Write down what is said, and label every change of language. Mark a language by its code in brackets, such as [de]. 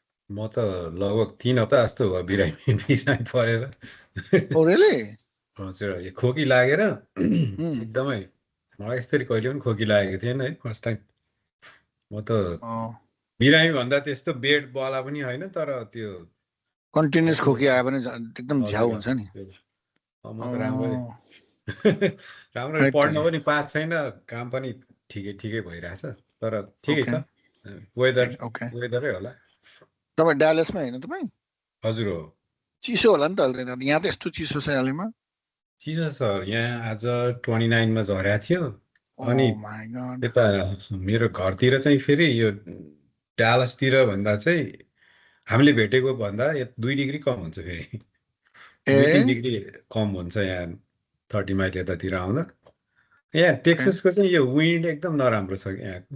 [ne] म त लगभग 3 हप्ता जस्तो भयो बिरामी परेर। [en] Oh, really? [ne] हजुर, यो खोकी लागेर एकदमै मलाई यसरी कहिले पनि खोकी लागेको थिएन है फर्स्ट टाइम। म त बिरामी भन्दा त्यस्तो बेड बला पनि होइन तर त्यो कन्टिन्युस खोकी आयो भने एकदम झ्याउ हुन्छ नि। म त राम्ररी पढ्न पनि पाएको छैन, काम पनि ठिकै भइरहेछ तर ठिकै छ। वेदरै होला। तपाईँ डालसमा हैन तपाईँ? हजुर हो। चिसो होला नि त अहिले, यहाँ त यस्तो चिसो छ अहिलेमा। चिसो सर, यहाँ आज 29 मा झरेको थियो। अनि यता मेरो घरतिर चाहिँ फेरि यो डालसतिर भन्दा चाहिँ हामीले भेटेको भन्दा 2 डिग्री कम हुन्छ फेरि। 2-3 डिग्री कम हुन्छ यहाँ 30 माइल यतातिर आउँदा। यहाँ टेक्सासको चाहिँ यो विन्ड एकदम नराम्रो छ यहाँ।